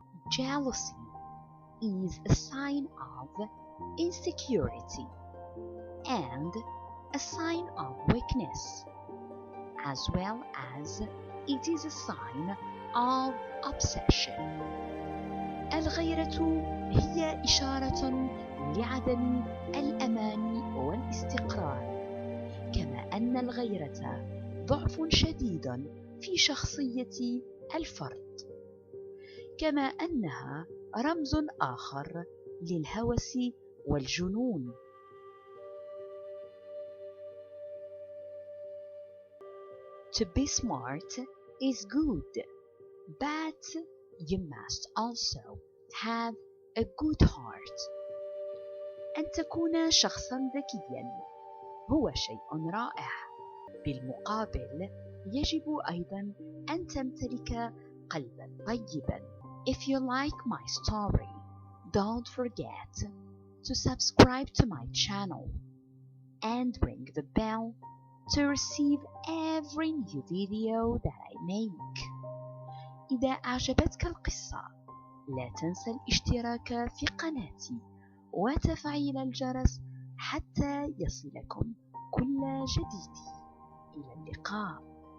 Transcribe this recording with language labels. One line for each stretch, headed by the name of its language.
English: Jealousy is a sign of insecurity. and a sign of weakness, as well as it is a sign of obsession.
Arabic: الغيرة هي إشارة لعدم الأمان والاستقرار، كما أن الغيرة ضعف شديد في شخصية الفرد، كما أنها رمز آخر للهوس والجنون.
English: To be smart is good, but you must also have a good heart.
Arabic: أن تكون شخصا ذكيا هو شيء رائع، بالمقابل يجب أيضا أن تمتلك قلبا طيبا.
English: If you like my story, don't forget to subscribe to my channel and ring the bell to receive every new video that I make.
Arabic: إذا أعجبتك القصة لا تنسى الاشتراك في قناتي وتفعيل الجرس حتى يصلكم كل جديد. إلى اللقاء.